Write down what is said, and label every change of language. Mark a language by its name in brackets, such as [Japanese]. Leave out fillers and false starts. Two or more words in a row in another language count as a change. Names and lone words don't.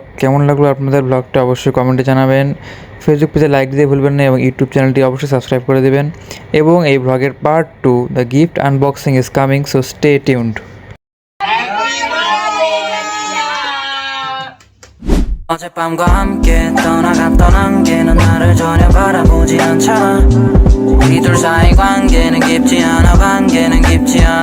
[Bangla] কেমন লাগলো আপনাদের ব্লগটা অবশ্যই কমেন্টে জানাবেন। ফেসবুক পেজে লাইক দিতে ভুলবেন না এবং ইউটিউব চ্যানেলটি অবশ্যই সাবস্ক্রাইব করে দেবেন। এবং এই ব্লগের [English] part 2 the gift unboxing is coming, so stay tuned. [Korean] 어젯밤과 함께 떠나갔던 안개는 나를 전혀 바라보지 않잖아. 이 둘 사이 관계는 깊지 않아, 관계는 깊지 않아.